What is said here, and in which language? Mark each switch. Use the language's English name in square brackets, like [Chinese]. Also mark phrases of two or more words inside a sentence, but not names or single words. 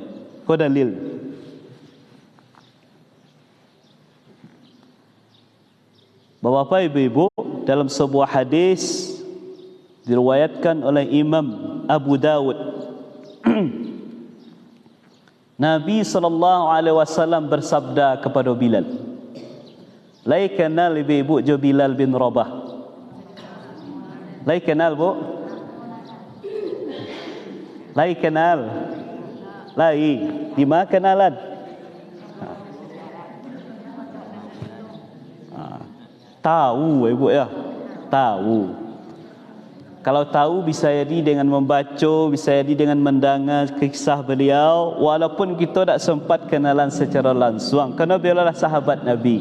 [Indonesian] Kau dalil. Bapak Ibu, dalam sebuah hadis diriwayatkan oleh Imam Abu Dawud, Nabi SAW bersabda kepada Bilal, [Minangkabau] lai kenal ibu jo Bilal bin Rabah. Lai kenal, bu? Lai kenal? [Indonesian] Lai, di mana kenalan? Tahu ibu ya? Tahu. Kalau tahu bisa jadi dengan membaca, bisa jadi dengan mendengar kisah beliau, walaupun kita tak sempat kenalan secara langsung, kerana beliau adalah sahabat Nabi.